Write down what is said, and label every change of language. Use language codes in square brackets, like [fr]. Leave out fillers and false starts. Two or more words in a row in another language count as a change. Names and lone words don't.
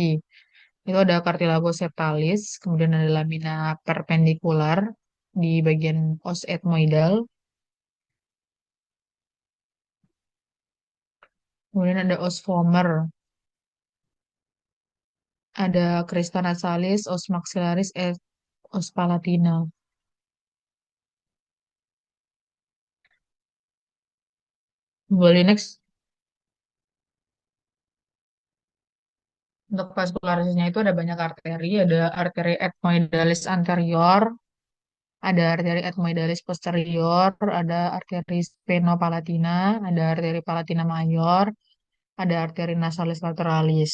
[id] Itu ada cartilago septalis, kemudian ada lamina perpendikular di bagian os etmoidal, kemudian ada os vomer, ada crista nasalis, os maxillaris, os palatina. Boleh next. Untuk vaskularitasnya itu ada banyak arteri, ada arteri ethmoidalis anterior, ada arteri ethmoidalis posterior, ada arteri sphenopalatina, ada arteri palatina mayor, ada arteri nasalis lateralis.